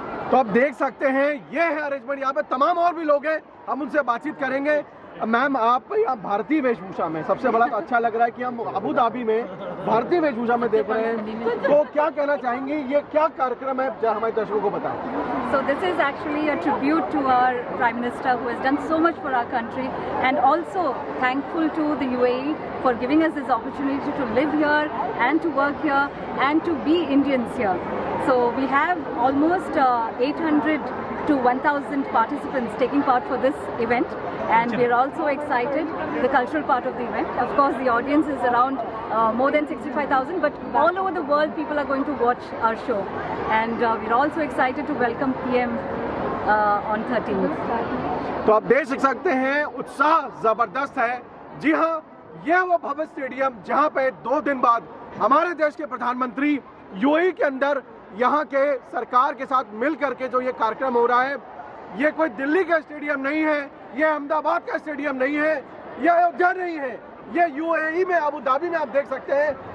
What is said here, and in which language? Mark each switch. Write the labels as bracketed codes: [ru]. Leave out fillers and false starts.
[hi] तो आप देख सकते हैं ये है अरेंजमेंट। यहाँ पे तमाम और भी लोग हैं, हम उनसे बातचीत करेंगे। मैम, आप यहाँ भारतीय वेशभूषा में, सबसे बड़ा तो अच्छा लग रहा है कि हम अबू धाबी में भारतीय वेशभूषा में देख रहे हैं, तो क्या कहना चाहेंगे, ये क्या कार्यक्रम है, जरा हमारे दर्शकों को बताएं। [en] So this is actually a tribute to our Prime Minister who has done so much for our country, and also thankful to the UAE for giving us this opportunity to live here and to work here and to be Indians here. So we have almost 800 to 1,000 participants taking part for this event, and we are also excited the cultural part of the event. Of course, the audience is around more than 65,000, but all over the world people are going to watch our show, and we are also excited to welcome PM on 13th. [hi] तो आप देख सकते हैं उत्साह जबरदस्त है। जी हाँ, यह वो भव्य स्टेडियम जहाँ पे 2 दिन बाद हमारे देश के प्रधानमंत्री यूएई के अंदर यहाँ के सरकार के साथ मिल करके जो ये कार्यक्रम हो रहा है, ये कोई दिल्ली का स्टेडियम नहीं है, ये अहमदाबाद का स्टेडियम नहीं है, ये अयोध्या नहीं है, ये यूएई में अबू धाबी में आप देख सकते हैं